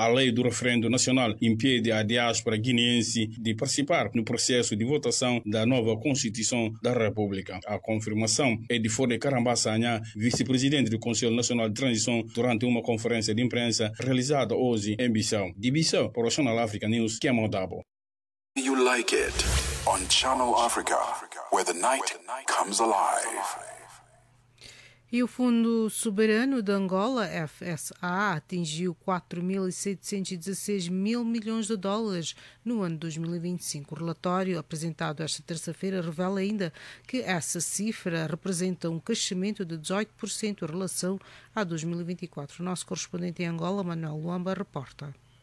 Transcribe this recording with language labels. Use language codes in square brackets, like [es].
[pt] A lei do referendo nacional impede à diáspora guineense de participar no processo de votação da nova Constituição da República. A confirmação é de Fone Karambassanya, vice-presidente do Conselho Nacional de Transição durante uma conferência de imprensa realizada hoje em Bissau. De Bissau, para o Channel Africa News, que é Modabo. [en] You like it. on Channel Africa, where the night comes alive. [pt] E o Fundo Soberano de Angola, FSA, atingiu 4.716 mil milhões de dólares no ano 2025. O relatório apresentado esta terça-feira revela ainda que essa cifra representa um crescimento de 18% em relação a 2024. O nosso correspondente em Angola, Manuel Luamba, reporta.